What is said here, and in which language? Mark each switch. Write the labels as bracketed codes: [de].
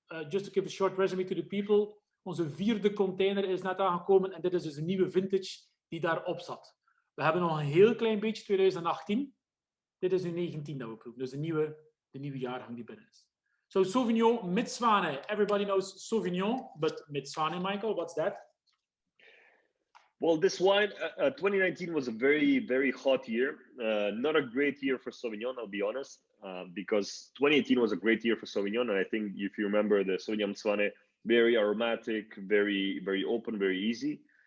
[en] Just to give a short resume to the people. [nl] Onze 4e container is net aangekomen en dit is dus een nieuwe vintage die daarop zat. We hebben nog een heel klein beetje 2018. Dit is nu 19 dat we proeven, dus de nieuwe jaargang die binnen is. [en] So Sauvignon met Zwanen. Everybody knows Sauvignon, but met Zwanen, Michael, what's that? Well, this wine, 2019 was a very, very hot year. Not a great year for Sauvignon, I'll be honest, because 2018 was a great year for Sauvignon. And I think if you remember the Sauvignon Zwanen, very aromatic, very, very open, very easy.